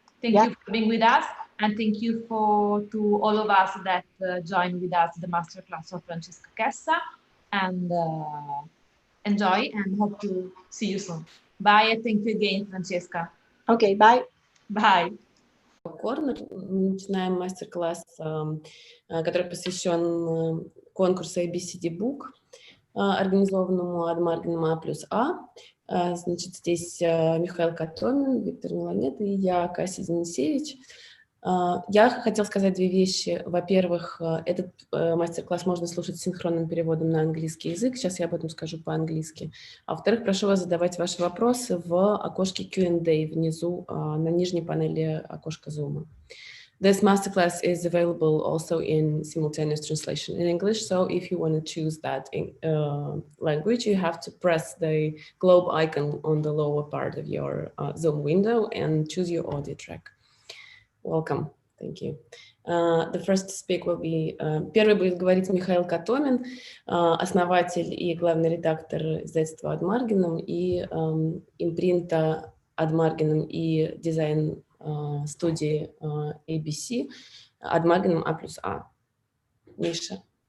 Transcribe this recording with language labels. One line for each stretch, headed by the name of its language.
English: Thank you for being with us, and thank you to all of us that joined with us the masterclass of Francesca Chessa, and enjoy, and hope to see you soon. Bye, and thank you again, Francesca. Okay, bye. Bye.
Russian: Корнер. Мы начинаем мастер-класс, который посвящен конкурсу ABCD Book, организованному Адмаргином А+А. Значит, здесь Михаил Катомин, Виктор Милонет и я, Кася Денисевич. Я хотела сказать две вещи. Во-первых, этот мастер-класс можно слушать с синхронным переводом на английский язык. Сейчас я об этом скажу по-английски. А во-вторых, прошу вас задавать ваши вопросы в окошке Q&A внизу, на нижней панели окошка Zoom.
English: This masterclass is available also in simultaneous translation in English. So if you want to choose that language, you have to press the globe icon on the lower part of your Zoom window and choose your audio track. Welcome. Thank you. The first speaker will be...
Russian: Первый будет говорить Михаил Катомин, основатель и главный редактор издательства Адмаргином и импринта Адмаргином и дизайн студии ABC Адмаргином А+А. Миша.